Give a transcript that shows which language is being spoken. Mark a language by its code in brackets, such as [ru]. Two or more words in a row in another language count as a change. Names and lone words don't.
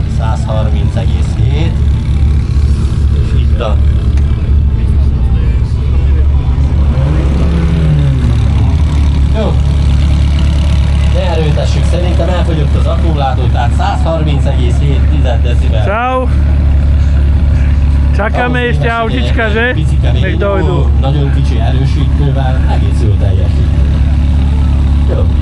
[hu] 130,7 és itt a... Jó, ne erőltessük, szerintem elfogyott az akkumulátor, tehát 130,7 decibel. [sk] Čau. Čakáme ešte autička, že? Nech dojdu. [hu] Nagyon kicsi erősítővel egész jól teljesít. Jó.